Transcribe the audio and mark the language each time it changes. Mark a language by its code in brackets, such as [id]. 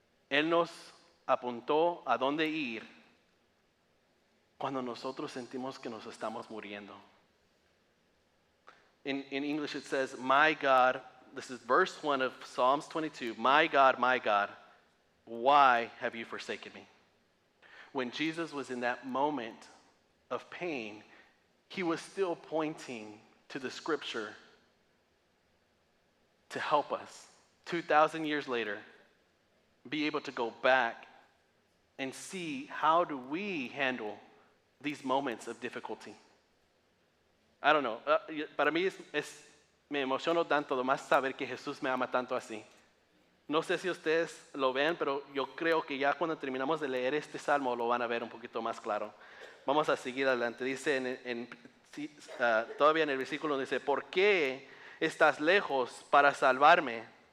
[es] Él nos apuntó a dónde ir cuando nosotros sentimos que nos estamos muriendo. [en] In English it says, my God, this is verse 1 of Psalms 22, my God, why have you forsaken me? When Jesus was in that moment of pain, He was still pointing to the scripture to help us, 2,000 years later, be able to go back and see how do we handle these moments of difficulty. I don't know, [es] para mí me emociono tanto de más saber que Jesús me ama tanto así. No sé si ustedes lo ven, pero yo creo que ya cuando terminamos de leer este salmo lo van a ver un poquito más claro. Vamos a seguir adelante. Dice todavía en el versículo dice, ¿por qué estás lejos para salvarme?